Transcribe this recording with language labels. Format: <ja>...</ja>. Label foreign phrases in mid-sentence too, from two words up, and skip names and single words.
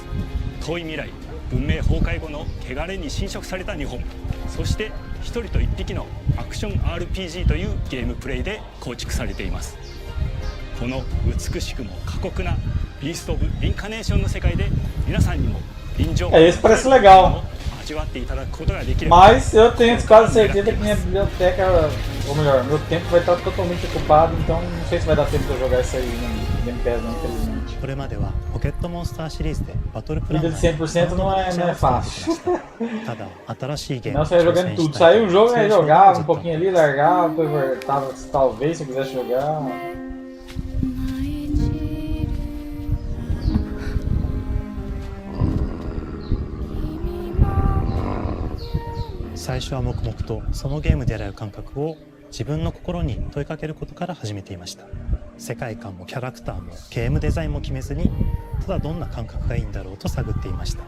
<ja>遠い未来、文明崩壊後の汚れに侵食された日本、そして一人と一匹のアクション RPG というゲームプレイで構築されています。この美しくも過酷なビースト・オブ・リンカネーションの世界で皆さんにも臨場感を味わっていただくことができれば。</ja> <pt>Mas eu tenho quase certeza que minha biblioteca, ou melhor, meu tempo vai estar totalmente ocupado, então não sei se vai dar tempo de eu jogar isso aí no Game Pass, não, infelizmente.</pt> <ja>これまではポケットモンスターシリーズでバトルプラン</ja> <pt>Vida de 100% não é fácil.</pt> <ja>ただ新しいゲーム</ja> <pt>Não, você ia jogando tudo. Saiu o jogo, aí jogava um pouquinho ali, largava, depois voltava, talvez se eu quisesse jogar.</pt> <ja>最初は黙々とそのゲームである感覚を自分の心に問いかけることから始めていました。世界観もキャラクターもゲームデザインも決めずに、ただどんな感覚がいいんだろうと探っていました。</ja>